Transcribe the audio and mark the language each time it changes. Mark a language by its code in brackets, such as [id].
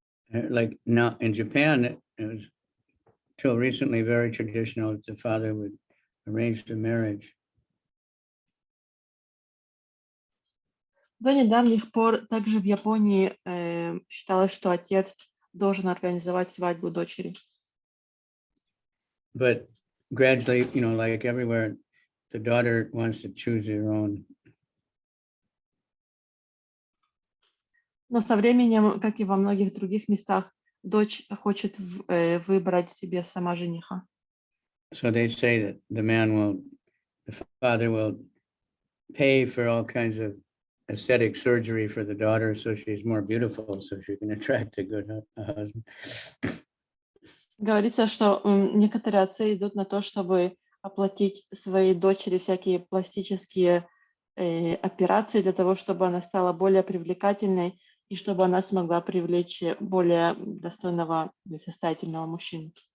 [en] Like now in Japan, it was till recently very traditional that the father would arrange the marriage. [ru] До недавних пор также в Японии считалось, что отец должен организовать свадьбу дочери. [en] but gradually, like everywhere, the daughter wants to choose her own. [ru] Но со временем, как и во многих других местах, дочь хочет выбрать себе сама жениха. [en] So they say that the father will pay for all kinds of aesthetic surgery for the daughter so she's more beautiful, so she can attract a good husband. [ru] Говорится, что некоторые отцы идут на то, чтобы оплатить своей дочери всякие пластические операции для того, чтобы она стала более привлекательной и чтобы она смогла привлечь более достойного и состоятельного мужчину.